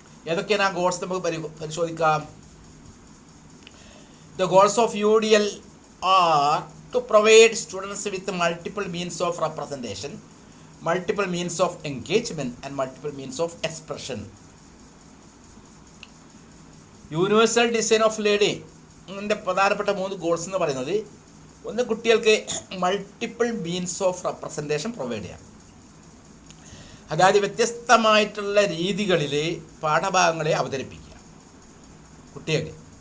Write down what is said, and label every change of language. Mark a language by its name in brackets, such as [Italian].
[Malayalam] ഏതൊക്കെയാണ് ആ ഗോൾസ് നമുക്ക് പരിശോധിക്കാം. [English] The goals of UDL are to provide students with multiple means of representation, multiple means of engagement and multiple means of expression. [Malayalam] Universal design of ലേണിംഗിൻ്റെ പ്രധാനപ്പെട്ട 3 goals എന്ന് പറയുന്നത്, ഒന്ന് കുട്ടികൾക്ക് multiple means of representation provide ചെയ്യാം. അതായത് വ്യത്യസ്തമായിട്ടുള്ള രീതികളിൽ പാഠഭാഗങ്ങളെ അവതരിപ്പിക്കുക കുട്ടികൾക്ക്.